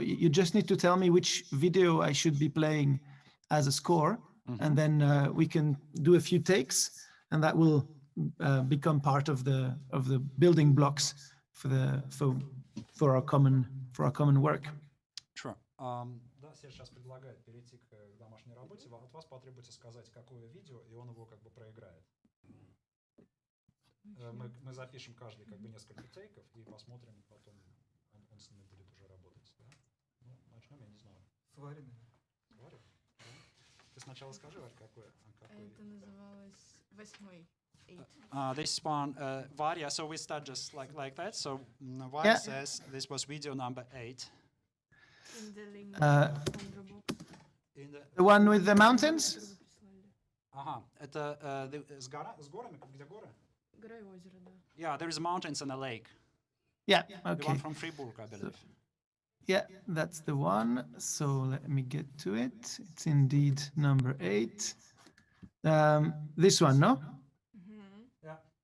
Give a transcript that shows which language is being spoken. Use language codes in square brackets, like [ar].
[en] You just need to tell me which video I should be playing as a score, and then we can do a few takes, and that will become part of the building blocks for our common work. Sure. [ru] Да, Серж сейчас предлагает перейти к домашней работе. От вас потребуется сказать, какое видео, и он его как бы проиграет. Мы запишем каждый как бы несколько тейков и посмотрим потом, он с ними будет уже работать. Да? Ну, начнем, я не знаю. Сваренный. Сваренный? Да? Ты сначала скажи, какой. Это называлось 8-й. [en] This one, Varya, so we start just like that. So Varya says this was video number 8. In the link the one with the mountains? [ru] Ага, это с горами, где горы? Гора и озеро, да. [en] Yeah, there is mountains and a lake. Yeah, The okay. one from Fribourg, I believe. Yeah, that's the one. So let me get to it. It's indeed number 8. This one, no? Yeah.